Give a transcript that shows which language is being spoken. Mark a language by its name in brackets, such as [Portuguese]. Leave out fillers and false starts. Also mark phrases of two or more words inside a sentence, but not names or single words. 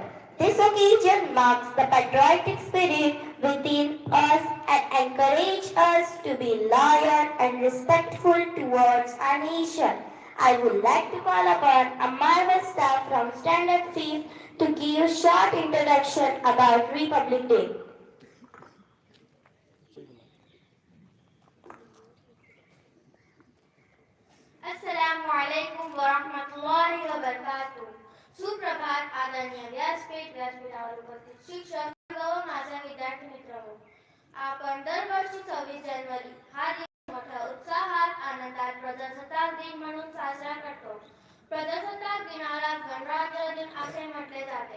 [English] This occasion marks the patriotic spirit within us and encourages us to be loyal and respectful towards our nation. I would like to call upon a marvelous staff from Standard 5th to give a short introduction about Republic Day. [Arabic] السلام عليكم ورحمة الله وبركاته. [Marathi] सुप्रभात आदरणीय व्यासपीठावर उपस्थित शिक्षक व माझ्या विद्यार्थी मित्रांनो, आपण दरवर्षी 26 जानेवारी हा दिवस मोठ्या उत्साहात आनंदात प्रजासत्ताक दिन म्हणून साजरा करतो. प्रजासत्ताक दिनाला गणराज्य दिन असे म्हटले जाते.